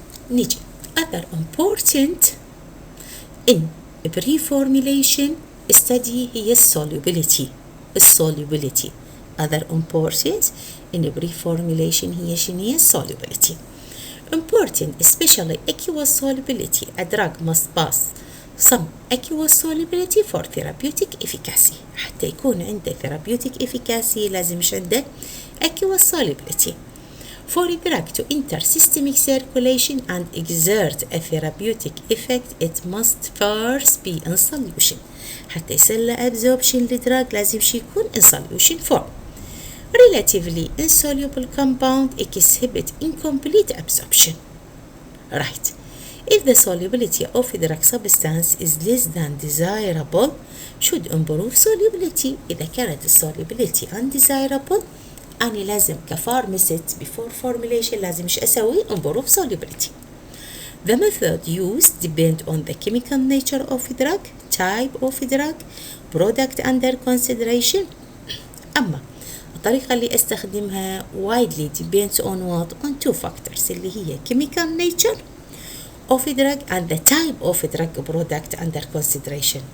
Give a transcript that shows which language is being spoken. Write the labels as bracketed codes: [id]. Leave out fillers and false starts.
[ar] نيجي [en] other important in preformulation study [ar] هي [en] الsolubility. other important in preformulation [ar] هي شنو؟ [en] solubility. important especially aqueous solubility. A drug must pass some aqueous solubility for therapeutic efficacy. [ar] حتى يكون عنده [en] therapeutic efficacy [ar] لازم يش عنده [en] aqueous solubility. For a drug to enter systemic circulation and exert a therapeutic effect, it must first be in solution. [ar] حتى يصير له absorption للدراج لازم شي يكون [en] in solution form. Relatively insoluble compound exhibit incomplete absorption. Right. If the solubility of a drug substance is less than desirable, should improve solubility. [ar] إذا كانت [en] solubility undesirable [ar] أنا لازم كفارماسيست [en] before formulation [ar] لازم إيش أسوي؟ [en] improve solubility. The method used depend on the chemical nature of a drug, type of a drug, product under consideration. [ar] أما الطريقة اللي أستخدمها [en] widely depends on what? On 2 factors [ar] اللي هي [en] chemical nature of a drug and the type of a drug product under consideration.